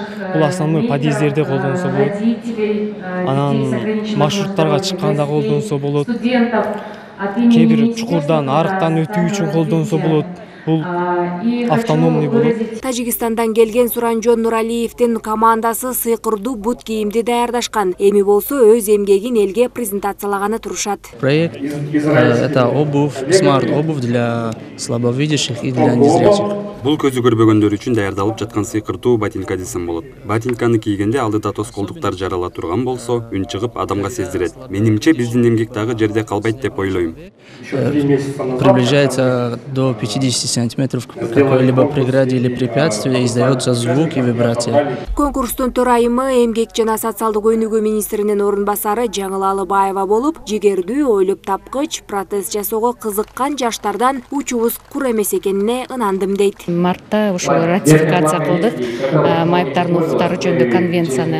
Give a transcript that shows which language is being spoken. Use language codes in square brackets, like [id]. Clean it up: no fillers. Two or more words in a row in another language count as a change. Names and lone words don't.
[ky] Бул основной подъезддерде колдонсо болот. Анан маршруттарга чыкканда колдонсо болот. Кээ бир чукурдан, арыктан өтүү үчүн колдонсо болот. Бул автономный болот. Тажикстандан келген Суранжон Нуралиевдин командасы сыйкырдуу бут кийимди даярдашкан. Эми болсо өз эмгегин элге презентациялаганы турушат. [ru] Проект это обувь, смарт-обувь для слабовидящих и для незрячих. [ky] Бул көзү көрбөгөндөр үчүн даярдалып жаткан сыйкыртуу ботинка десем болот. Ботинканы кийгенде алдыда тоскоолдуктар жарала турган болсо, үн чыгып адамга сездирет. Менимче биздин эмгек дагы жерде калбайт деп ойлойм. [ru] Приближается до 50 сантиметров к какой-либо преграде или препятствию и издается звук и вибрация. [ky] Конкурстун төрайымы эмгек жана социалдык өнүгүү министринин орун басары Жаңыл Алыбаева болуп, жигердүү, ойлоп тапкыч, протез жасоого кызыккан жаштардан учубуз кур эмес экенине ынандым дейт. Мартта ошол ратификация кылдык майыптардын укуктары жөнүндө конвенцияны.